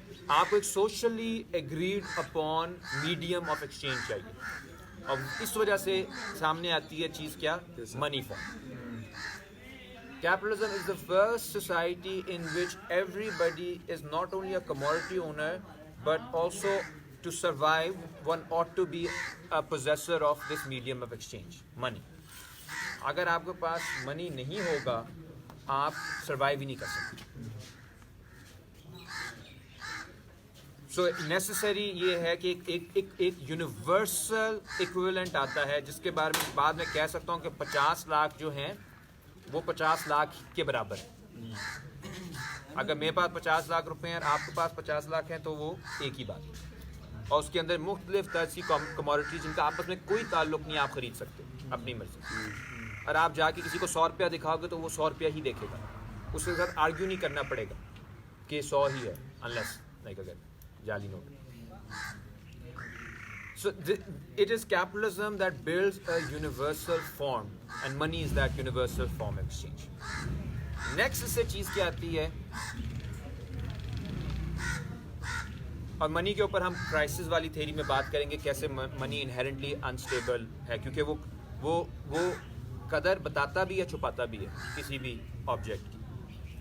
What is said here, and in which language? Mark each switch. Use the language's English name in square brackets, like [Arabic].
[Hindi] आपको एक socially agreed upon medium of exchange चाहिए, और इस वजह से सामने आती है चीज़ क्या, money form. [English] Capitalism is the first society in which everybody is not only a commodity owner but also to survive one ought to be a possessor of this medium of exchange, money. [Hindi] अगर आपके पास money नहीं होगा आप survive ही नहीं कर सकते। सो necessary ये है कि एक यूनिवर्सल इक्विवेलेंट आता है जिसके बारे में बाद में कह सकता हूँ कि 50 लाख जो हैं वो 50 लाख के बराबर है। अगर मेरे पास 50 लाख रुपए हैं और आपके पास 50 लाख हैं तो वो एक ही बात है, और उसके अंदर मुख्तलिफ तरह की कमोडिटी जिनका आपस में कोई ताल्लुक नहीं, आप खरीद सकते अपनी मर्जी। और आप जाके किसी को 100 रुपया दिखाओगे तो वो 100 रुपया ही देखेगा, उसके साथ आर्ग्यू नहीं करना पड़ेगा कि 100 ही है, अनलेस नहीं अगर जाली note. [English] So it is capitalism that builds a universal form and money is that universal form of exchange. [Hindi] Next इससे चीज़ क्या आती है, और मनी के ऊपर हम क्राइसिस वाली थ्योरी में बात करेंगे कैसे मनी इनहेरेंटली अनस्टेबल है, क्योंकि वो कदर बताता भी है छुपाता भी है किसी भी ऑब्जेक्ट की।